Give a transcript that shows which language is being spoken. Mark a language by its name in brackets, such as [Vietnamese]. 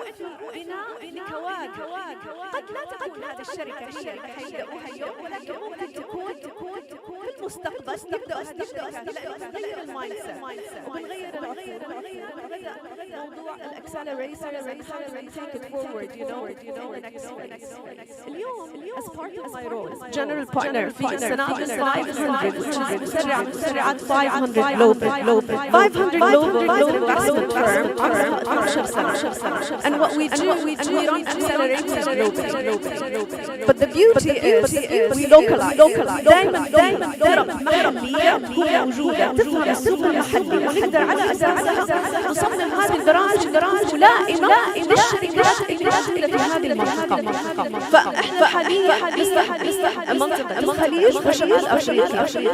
[Arabic] بناء لكواكب قد لا تكون هذه الشركة هي اللي حيبدأوها اليوم، ولكن ممكن تكون في المستقبل يبدأ نغير المايند سيت ونغير العقول ونبدأ موضوع الاكسلريتورز [English] and how do we take it forward in the next phase. اليوم as part of my role general partner في سنابل 500 which is مسرعة 500 global 500 investment firm [Arabic] عمرها 12 سنة. [English] And what we do we run accelerators globally. But the beauty is we localize. [Arabic] دائما درب محلية تكون موجودة تفهم السوق المحلي، ونقدر على أساسها نصمم هذه البرامج ملائمة للشركات اللي موجودة في هذه المنطقة. فإحنا حاليا نستحق منطقة الخليج وشمال أفريقيا.